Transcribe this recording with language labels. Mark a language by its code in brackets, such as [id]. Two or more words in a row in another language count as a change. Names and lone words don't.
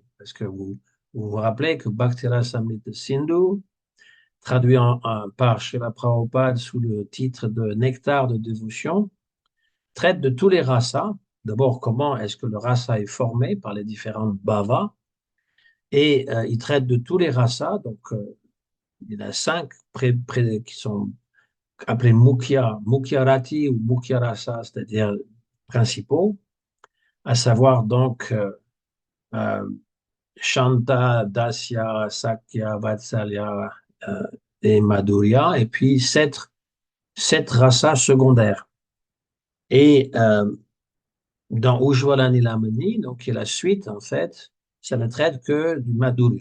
[fr] Parce que vous rappelez que Bhaktirasamrita Sindhu, traduit par Srila Prabhupada sous le titre de Nectar de dévotion, traite de tous les rasas. D'abord, comment est-ce que le rasa est formé par les différentes bhavas. Et il traite de tous les rasas. Donc, il y en a cinq qui sont appelés [sa] mukhya rati [fr] ou [sa] mukhya rasa, [fr] c'est-à-dire principaux, à savoir donc euh, Shanta, Dasya, Sakya, Vatsalya et Madhurya, et puis sept rasas secondaires. Et dans Ujjvala Nilamani, donc qui est la suite en fait, ça ne traite que du Madhurya.